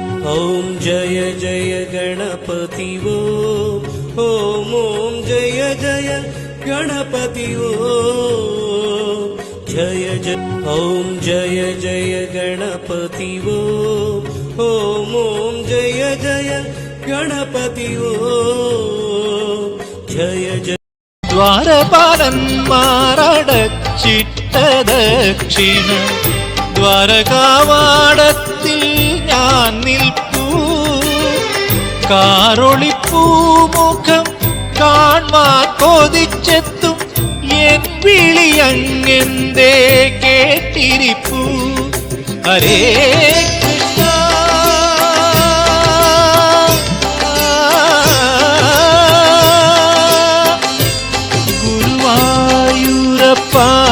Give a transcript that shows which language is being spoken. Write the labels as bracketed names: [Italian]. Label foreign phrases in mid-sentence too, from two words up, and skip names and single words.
[Sanskrit] ॐ जय जय गणपति ॐ ॐ जय जय गणपति ॐ जय जय ॐ जय जय गणपति ॐ ॐ जय जय गणपति ॐ जय जय [Malayalam] ദ്വാരപാലന്മാരടച്ചിട്ട ദക്ഷിണ ദ്വാരകാവാടത്തിൽ ഞാൻ നിൽപ്പൂ കാറൊളിപ്പൂമുഖം കാൺമാൻ കൊതിച്ചെത്തും എൻ വിളിയങ്ങെന്തേ കേട്ടിരിപ്പൂ ഹരേ കൃഷ്ണ ഗുരുവായൂരപ്പാ